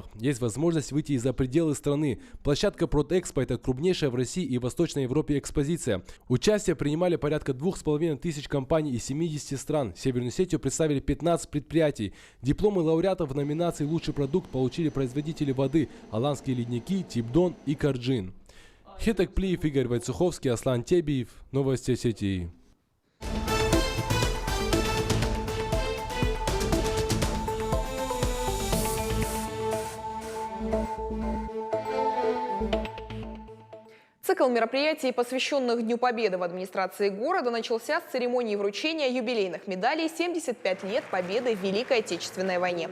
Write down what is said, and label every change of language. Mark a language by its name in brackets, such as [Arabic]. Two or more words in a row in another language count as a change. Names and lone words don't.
[Russian] Есть возможность выйти и за пределы страны. Площадка «Продэкспо» – это крупнейшая в России и Восточной Европе экспозиция. Участие принимали порядка 2500 компаний из 70 стран. Северную Осетию представили 15 предприятий. Дипломы лауреатов в номинации «Лучший продукт» получили производители воды «Аланские ледники», «Тибдон» и «Карджин». Хетак Плиев, Игорь Войцеховский, Аслан Тебиев. Новости Осетии. Цикл мероприятий, посвященных Дню Победы в администрации города, начался с церемонии вручения юбилейных медалей «75 лет Победы в Великой Отечественной войне».